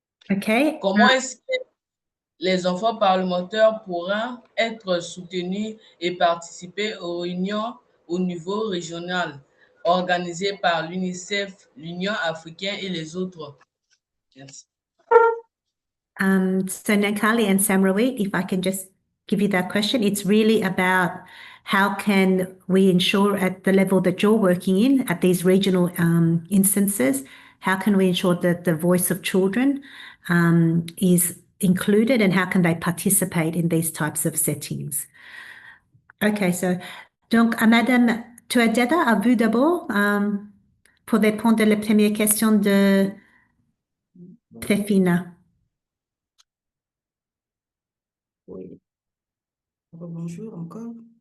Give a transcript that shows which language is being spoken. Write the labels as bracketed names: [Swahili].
[French] OK. Comment est-ce que les enfants parlementaires pourront être soutenus et participer aux réunions au niveau régional organisées par l'UNICEF, l'Union africaine et les autres? Merci. [English] So Nankali and Samrawit, if I can just give you that question, it's really about how can we ensure at the level that you're working in, at these regional instances, how can we ensure that the voice of children is included and how can they participate in these types of settings? Okay, so [French] donc Madame Touadjada, à vous d'abord pour répondre à la première question de Trefina. Oui. Bonjour encore.